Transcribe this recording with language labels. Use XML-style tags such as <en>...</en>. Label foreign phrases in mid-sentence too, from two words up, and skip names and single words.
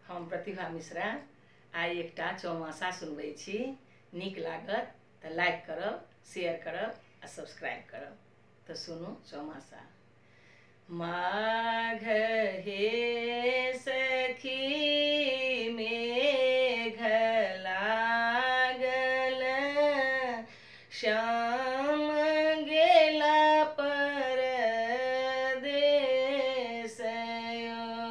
<mai>प्रतिभा मिश्रा। आई एकटा चौमासा सुनबै छी, नीक लागत तऽ लाइक करब, शेयर करब आ सब्सक्राइब करब। तऽ सुनू चौमासा। माघ हे सखी मेघ लागल, श्याम गेला परदेस यो।</mai>